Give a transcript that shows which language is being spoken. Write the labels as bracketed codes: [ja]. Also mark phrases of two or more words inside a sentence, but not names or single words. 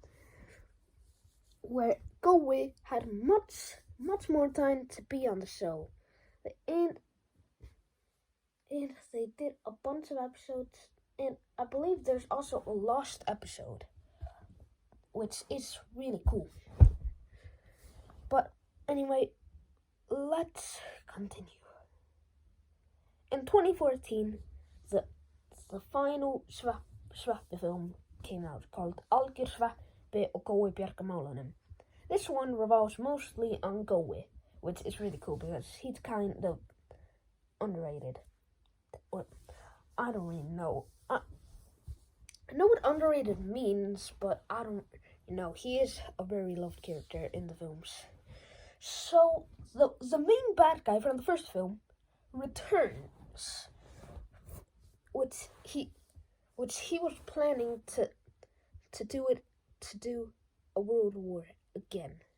[en] where Goe had much more time to be on the show, and they did a bunch of episodes, and I believe there's also a lost episode, which is really cool. But anyway, let's continue. In 2014, the final Sveppi film came out, called Algjör sveppi og Goe bjarga málunum. This one revolves mostly on Goe, which is really cool because he's kind of underrated. Well, I don't really know. I know what underrated means, but I don't know. He is a very loved character in the films. So the main bad guy from the first film returns, which he was planning to do a world war again.